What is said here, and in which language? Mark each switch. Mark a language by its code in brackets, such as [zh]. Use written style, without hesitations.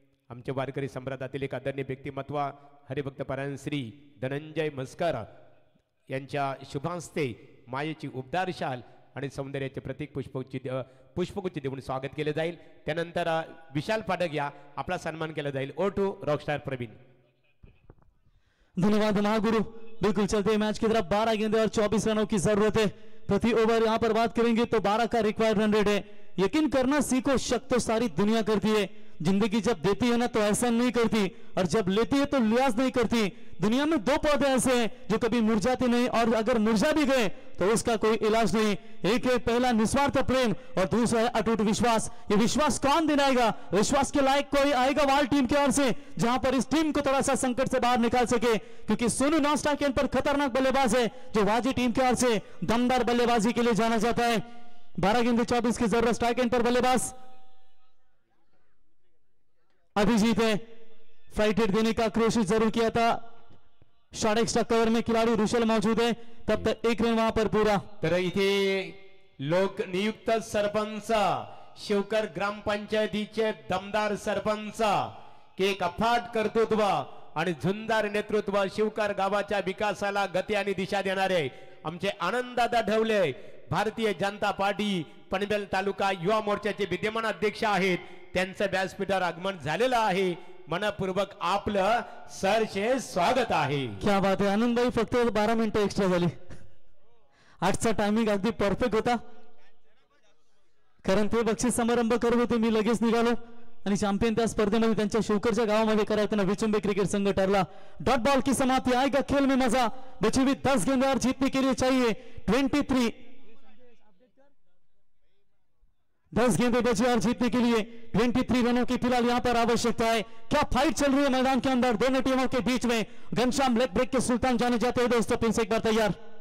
[mr] आमचे वारकरी संप्रदायातील एक आदरणीय व्यक्तिमत्व हरिभक्त परायण श्री धनंजय म्हस्कर यांच्या शुभांस्ते मायेची उबदार शाल आणि सौंदर्याचे प्रतीक पुष्पगुच्छ देऊन स्वागत केले जाईल. त्यानंतर विशाल पाठक या आपला सन्मान केला जाईल. O2 Rockstar Pravin. धन्यवाद महागुरु. [hi] बिल्कुल चलते मैच की तरफ 12 गेंदे और 24 रनों की जरूरत है प्रति ओवर. यहाँ पर बात करेंगे तो 12 का रिक्वायर्ड रन रेट है. यकीन करना सीखो, शक तो सारी दुनिया करती है. जिंदगी जब देती है ना तो एहसान नहीं करती, और जब लेती है तो लिहाज नहीं करती. दुनिया में दो पौधे ऐसे हैं जो कभी मुरझाते नहीं, और अगर मुरझा भी गए तो उसका कोई इलाज नहीं. एक है पहला निस्वार्थ प्रेम और दूसरा है अटूट विश्वास. ये विश्वास कौन दिलाएगा? विश्वास के लायक कोई आएगा वाल टीम की ओर से, जहां पर इस टीम को थोड़ा सा संकट से बाहर निकाल सके, क्योंकि सोनू नॉन स्ट्राइक एंड पर खतरनाक बल्लेबाज है जो वाजी टीम की ओर से दमदार बल्लेबाजी के लिए जाना जाता है. 12 गेंदे 24 की जरूरत. स्ट्राइक एंड पर बल्लेबाज अभिजीत है. फ्लाइट हिट देने का कोशिश जरूर किया था. शॉर्ट एक्स्ट्रा कवर में खिलाड़ी रुशल मौजूद है, तब तक 1 रन वहां पर पूरा. [mr] तर इथे लोक नियुक्त सरपंच शिवकर ग्रामपंचायतीचे दमदार सरपंच एक अफाट कर्तृत्व आणि झुंजार नेतृत्व शिवकर गावाच्या विकासाला गती आणि दिशा देणारे आमचे आनंददादा ढवले भारतीय जनता पार्टी पनवेल तालुका युवा मोर्चाचे विद्यमान अध्यक्ष आहेत. त्यांचं व्यासपीठावर आगमन झालेलं आहे. मनपूर्वक आपलं सरचे स्वागत आहे. [hi] क्या बात [mr] आहे आनंद भाई. फक्त 12 मिनिटं एक्स्ट्रा झाली. आजचा टायमिंग अगदी परफेक्ट होता, कारण ते बक्षीस समारंभ करत होते. मी लगेच निघालो आणि चॅम्पियन त्या स्पर्धेमध्ये त्यांच्या शिवकरच्या गावामध्ये करायचं विचुंबे क्रिकेट संघ ठरला. [hi] डॉट बॉल की समाप्ति. आएगा खेल में मजा. बची हुई 10 गेंदें और जीतने के लिए चाहिए 23. 10 गेंदें बची और जीतने के लिए 23 रनों की फिलहाल यहां पर आवश्यकता है. क्या फाइट चल रही है मैदान के अंदर दोनों टीमों के बीच में. घनश्याम लेग ब्रेक के सुल्तान जाने जाते हैं दोस्तों. पिन से एक बार तैयार.